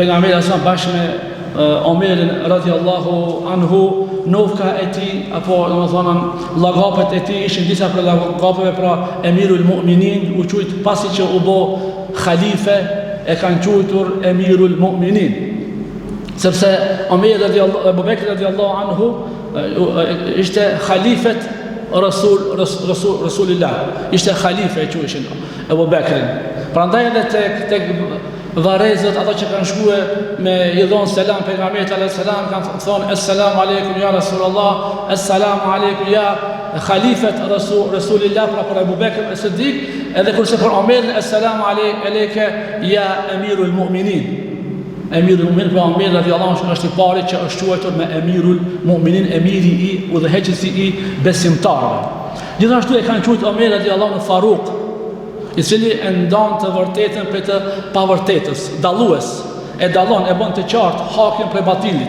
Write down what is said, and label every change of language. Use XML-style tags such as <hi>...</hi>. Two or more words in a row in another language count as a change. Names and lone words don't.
<sq>pejgamberi sa bashkë me Omerin</sq> <ar>رضي الله عنه,</ar> <sq>novka e tij apo domethënë llagapet e tij ishin disa prej llagapeve pra</sq> <ar>أمير المؤمنين,</ar> <sq>u quajt pasi që u bë khalife e kanë quajtur</sq> <ar>أمير المؤمنين,</ar> <sq>sepse Omer Abu Bekr</sq> <ar>رضي الله عنه</ar> <sq>ishte</sq> <ar>خليفة رسول الله,</ar> <sq>ishte khalife e quajshin Abu Bekrin. Prandaj edhe tek varezët, ata që kanë shkuë me i dhonë selam pejgamberit</sq> <ar>عليه السلام,</ar> <sq>kanë thonë</sq> <ar>السلام عليكم يا رسول الله، السلام عليكم يا خليفة رسول الله,</ar> <sq>pra për Abu Bekr as-Siddiq, edhe kurse për Omer</sq> <ar>السلام عليك يا أمير المؤمنين. أمير المؤمنين,</ar> <sq>pra Omer</sq> <ar>رضي الله عنه</ar> <sq>është i pari që është quajtur me</sq> <ar>أمير المؤمنين,</ar> <sq>emiri i udhëheqësi i besimtarëve. Gjithashtu e kanë quajtur Omer</sq> <ar>رضي الله عنه</ar> <sq>Faruq, i cili e ndan të vërtetën prej të pavërtetës, dallues, e dallon, e bën të qartë hakin prej batilit.</sq>